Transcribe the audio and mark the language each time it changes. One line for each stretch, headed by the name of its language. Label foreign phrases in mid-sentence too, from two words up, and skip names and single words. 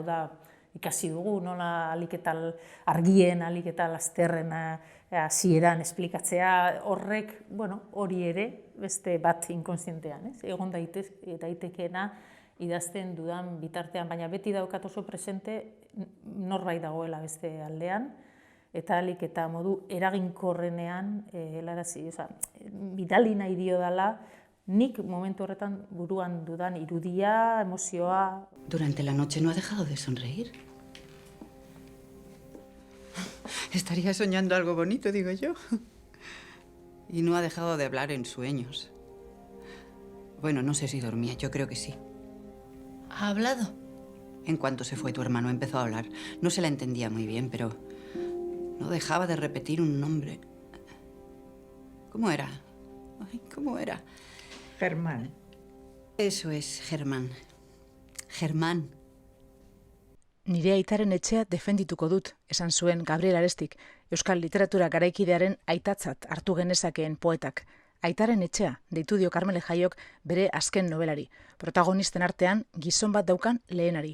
Basque: da, ikasi dugu, nola alik eta argien, alik eta lasterren hasieran esplikatzea, horrek, hori ere, beste bat inkonsientean, egon daitekeena idazten dudan bitartean, baina beti daukat oso presente norbait dagoela beste aldean, eta alik eta modu eraginkorrenean, bidali nahi dio dela, nik momentu horretan buruan dudan irudia, emozioa.
Spanish: Durante la noche no ha dejado de sonreír. Estaría soñando algo bonito, digo yo. Y no ha dejado de hablar en sueños. Bueno, no sé si dormía, yo creo que sí. ¿Ha hablado? En cuanto se fue tu hermano empezó a hablar. No se la entendía muy bien, pero no dejaba de repetir un nombre. ¿Cómo era? Ay, ¿cómo era? Germán. Eso es, Germán. Germán.
Basque: Nire aitaren etxea defendituko dut, esan zuen Gabriel Arestik, euskal literatura garaikidearen aitatzat hartu genezakeen poetak. Aitaren etxea, deitu dio Karmele Jaiok bere azken nobelari, protagonisten artean gizon bat daukan lehenari.